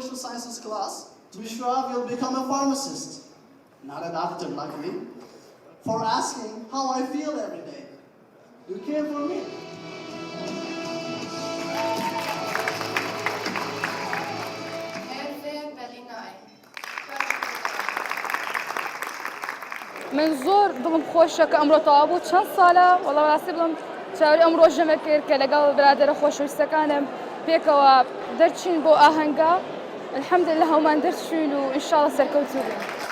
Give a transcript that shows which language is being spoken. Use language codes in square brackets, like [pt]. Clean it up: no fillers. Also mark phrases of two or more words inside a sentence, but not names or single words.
[en] sciences class. To be sure, you'll become a pharmacist. Not a doctor, luckily. For asking how I feel every day. You care for me. [ckb] من زۆر دڵم خۆشە کە ئەمڕۆ تەواو بوو چەند ساڵە وەڵام ڕاستی بڵم چاوەڕێی ئەم ڕۆژەمە کرد کە لەگەڵ برادەرە خۆشەویستەکانم پێکەوە دەرچین بۆ ئاهەنگا الحەمدولله هەمومان دەرچوین و ئینشاڵڵا سەرکەوتوو بووین.